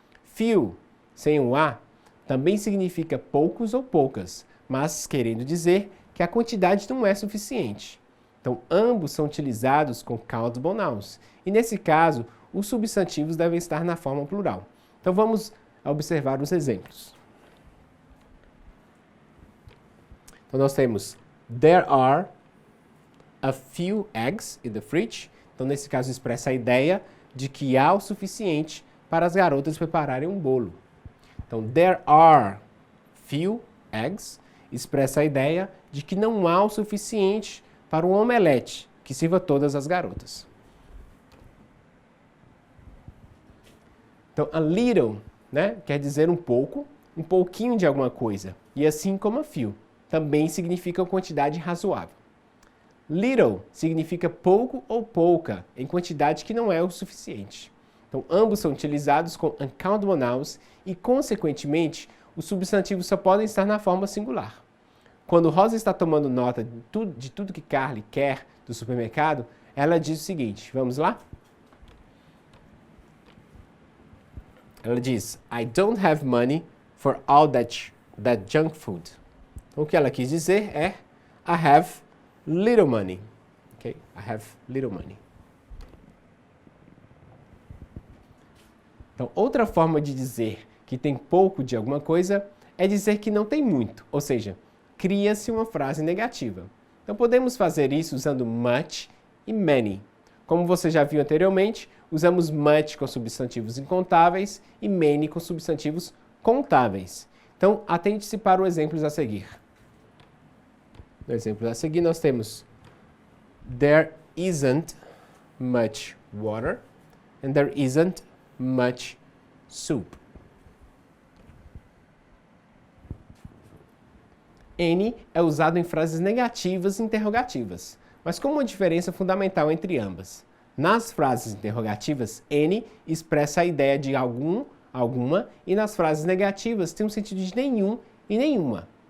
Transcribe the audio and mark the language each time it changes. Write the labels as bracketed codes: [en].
[pt] Few, sem o A, também significa poucos ou poucas, mas querendo dizer que a quantidade não é suficiente. Então, ambos são utilizados com countable nouns. E nesse caso, os substantivos devem estar na forma plural. Então, vamos observar os exemplos. Então, nós temos [en] there are a few eggs in the fridge. [pt] Então, nesse caso, expressa a ideia de que há o suficiente para as garotas prepararem um bolo. Então, [en] there are few eggs [pt] expressa a ideia de que não há o suficiente para um omelete que sirva todas as garotas. Então, a little, né, quer dizer um pouco, um pouquinho de alguma coisa. E assim como a few, também significa uma quantidade razoável. Little significa pouco ou pouca, em quantidade que não é o suficiente. Então, ambos são utilizados com uncountable nouns e, consequentemente, os substantivos só podem estar na forma singular. Quando Rosa está tomando nota de tudo que Carly quer do supermercado, ela diz o seguinte, vamos lá? Ela diz, [en] I don't have money for all that junk food. [pt] Então, o que ela quis dizer é, [en] I have little money. Okay? I have little money. [pt] Então, outra forma de dizer que tem pouco de alguma coisa é dizer que não tem muito, ou seja, cria-se uma frase negativa. Então, podemos fazer isso usando much e many. Como você já viu anteriormente, usamos much com substantivos incontáveis e many com substantivos contáveis. Então, atente-se para os exemplos a seguir. No exemplo a seguir, nós temos [en] there isn't much water and there isn't much soup. [pt] Any é usado em frases negativas e interrogativas, mas com uma diferença fundamental entre ambas. Nas frases interrogativas, any expressa a ideia de algum, alguma, e nas frases negativas tem um sentido de nenhum e nenhuma.